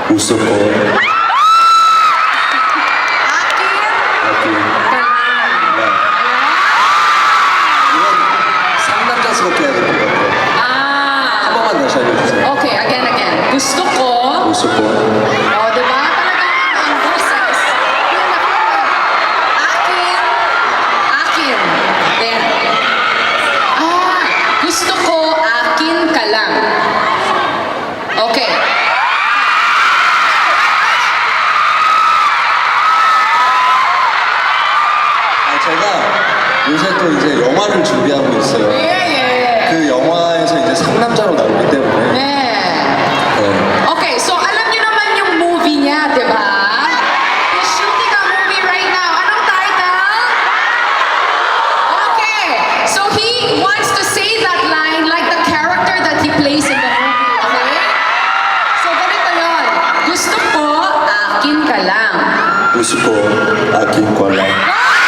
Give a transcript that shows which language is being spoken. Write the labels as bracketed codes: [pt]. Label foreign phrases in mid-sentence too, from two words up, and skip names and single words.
[tl] Gusto ko. Akin. [ko] 이건 상남자스럽게 해야 될 것 같아요. 한 번만 다시 알려주세요. [tl] Okay, again. Gusto ko. Gusto ko. Oh, di ba? Talagang ang boses. Akin. Then, gusto ko akin ka lang. Okay. [ko] 제가 요새 또 이제 영화를 준비하고 있어요. Yeah. 그 영화에서 이제 상남자로 나오기 때문에. Yeah. 네. [tl] Okay, so alam niyo naman yung movie niya, di ba? [en] He's shooting a movie right now. [tl] Anong title? [en] Okay, so he wants to say that line like the character that he plays in the movie, okay? [tl] So ganito yun. Gusto ko, akin ka lang. Gusto ko akin ko lang.